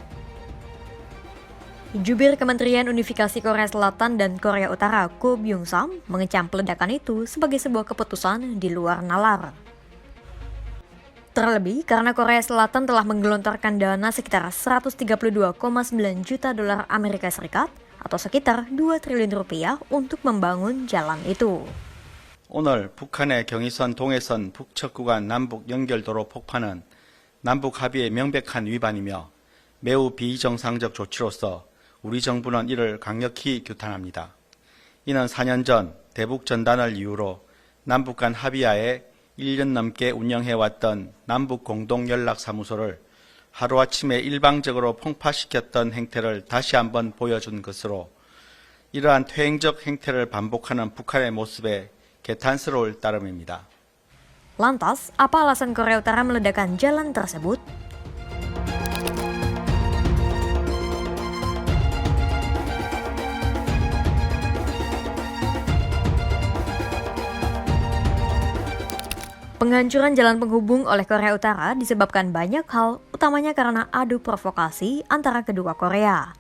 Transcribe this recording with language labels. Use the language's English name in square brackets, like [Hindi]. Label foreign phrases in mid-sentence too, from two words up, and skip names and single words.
[Indonesian] Jubir Kementerian Unifikasi Korea Selatan dan Korea Utara Ko Byung-sam mengecam peledakan itu sebagai sebuah keputusan di luar nalar. Terlebih karena Korea Selatan telah menggelontorkan dana sekitar 132,9 juta dolar Amerika Serikat atau sekitar 2 triliun rupiah untuk membangun jalan itu. [Korean] 오늘 북한의 경의선 동해선 북측 구간 남북 연결도로 폭파는 남북 합의의 명백한 위반이며 매우 비정상적 조치로서 우리 정부는 이를 강력히 규탄합니다. 이는 4년 전 대북 전단을 이유로 남북 간 합의하에 1년 넘게 운영해왔던 남북 공동연락사무소를 하루아침에 일방적으로 폭파시켰던 행태를 다시 한번 보여준 것으로 이러한 퇴행적 행태를 반복하는 북한의 모습에 개탄스러울 따름입니다. [Indonesian] Lantas, apa alasan Korea Utara meledakkan jalan tersebut? Penghancuran jalan penghubung oleh Korea Utara disebabkan banyak hal, utamanya karena adu provokasi antara kedua Korea.